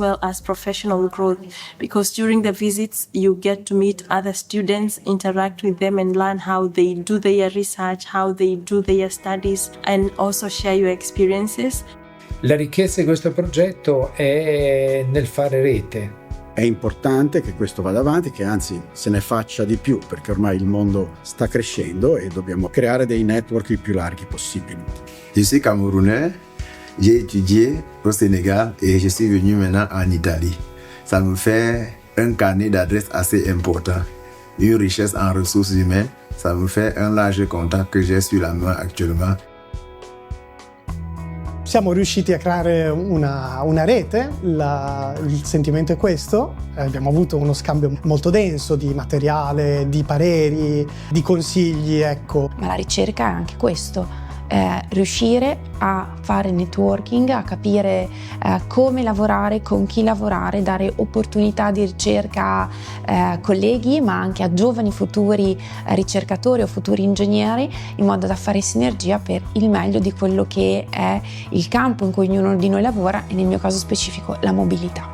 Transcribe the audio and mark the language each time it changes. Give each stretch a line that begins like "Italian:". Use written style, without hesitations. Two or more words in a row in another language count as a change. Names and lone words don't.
English: well as professional growth, because during the visits you get to meet other students, interact with them and learn how they do their research, how they do their studies, and also share your experiences.
Italian: La ricchezza di questo progetto è nel fare rete. È importante che questo vada avanti, che anzi se ne faccia di più, perché ormai il mondo sta crescendo e dobbiamo creare dei network il più larghi possibili.
French: Je suis camerounais, j'ai étudié au Sénégal et je suis venu maintenant en Italie. Ça me fait un carnet d'adresses assez important, une richesse en ressources humaines. Ça me fait un large contact que j'ai sur la main actuellement.
Italian: Siamo riusciti a creare una rete, il sentimento è questo, abbiamo avuto uno scambio molto denso di materiale, di pareri, di consigli, ecco. Ma la ricerca è anche questo, riuscire a fare networking, a capire come lavorare, con chi lavorare, dare opportunità di ricerca a colleghi, ma anche a giovani futuri ricercatori o futuri ingegneri, in modo da fare sinergia per il meglio di quello che è il campo in cui ognuno di noi lavora, e nel mio caso specifico la mobilità.